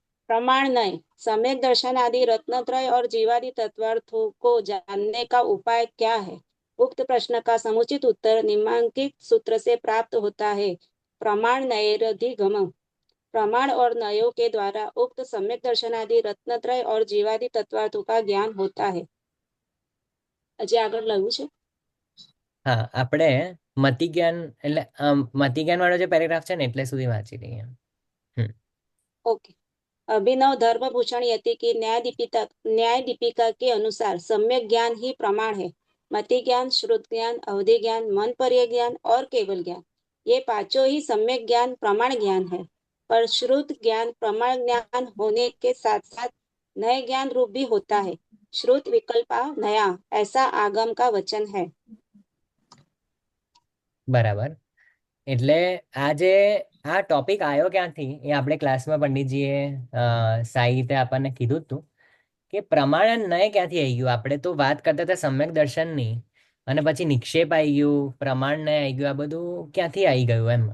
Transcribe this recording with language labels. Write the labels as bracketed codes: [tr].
[hi] प्रमाण नहीं, सम्यक दर्शन आदि रत्नत्रय और जीवादि तत्वार्थों को जानने का उपाय क्या है? उक्त प्रश्न का समुचित उत्तर निम्नांकित सूत्र से प्राप्त होता है। प्रमाण नैरधिगम। प्रमाण और नयों के द्वारा उक्त सम्यक दर्शन आदि रत्नत्रय और जीवादि तत्वार्थों का ज्ञान होता है। [gu] હજી આગળ લખ્યું છે. હા, આપણે મતિ જ્ઞાન એટલે મતિ જ્ઞાન વાળો જે પેરેગ્રાફ છે ને એટલે સુધી વાંચી લઈએ. ઓકે. [hi] अभिनव धर्मभूषण यति की न्याय दीपिका के अनुसार सम्यक ज्ञान ही प्रमाण है। मति ज्ञान, श्रुत ज्ञान, अवधि ज्ञान, मन पर्य ज्ञान और केवल ज्ञान, ये पांचों ही सम्यक ज्ञान प्रमाण ज्ञान है। पर श्रुत ज्ञान प्रमाण ज्ञान होने के साथ साथ नए ज्ञान रूप भी होता है। श्रुत विकल्पा नया, ऐसा आगम का वचन है। [gu] બરાબર. એટલે આજે આ ટોપિક આવ્યો ક્યાંથી એ આપણે ક્લાસમાં પંડિતજીએ સાહિત્ય આપણને કીધું હતું કે પ્રમાણ નય ક્યાંથી આવી ગયું. આપણે તો વાત કરતા હતા સમ્યક દર્શનની, અને પછી નિક્ષેપ આવી ગયું, પ્રમાણ નય આવી ગયું. આ બધું ક્યાંથી આવી ગયું એમ.